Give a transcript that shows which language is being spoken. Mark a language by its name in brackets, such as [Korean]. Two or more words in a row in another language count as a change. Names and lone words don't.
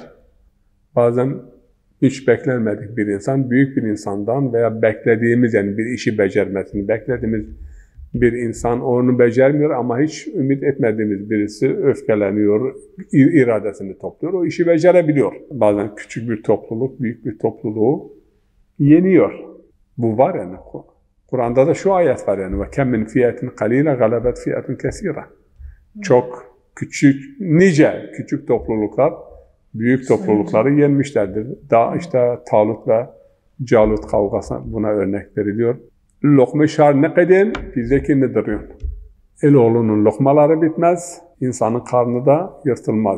[Turkish] Bazen hiç beklenmedik bir insan, büyük bir insandan veya beklediğimiz, yani bir işi becermesini beklediğimiz bir insan onu becermiyor ama hiç ümit etmediğimiz birisi öfkeleniyor, iradesini topluyor, o işi becerebiliyor. Bazen küçük bir topluluk, büyük bir topluluğu yeniyor. Bu var yani. Kur'an'da da şu ayet var yani. [Arabic] وَكَمْ مِنْ فِيَةٍ قَلِيلًا غَلَبَتْ فِيَةٍ كَثِيرًا. [Turkish] Çok küçük, nice küçük topluluklar büyük toplulukları yenmişlerdir. Daha işte Talut ve Calut kavgası buna örnek veriliyor. Lokma şar ne kadar fizeki nedir? Eloğlunun lokmaları bitmez, insanın karnı da yırtılmaz.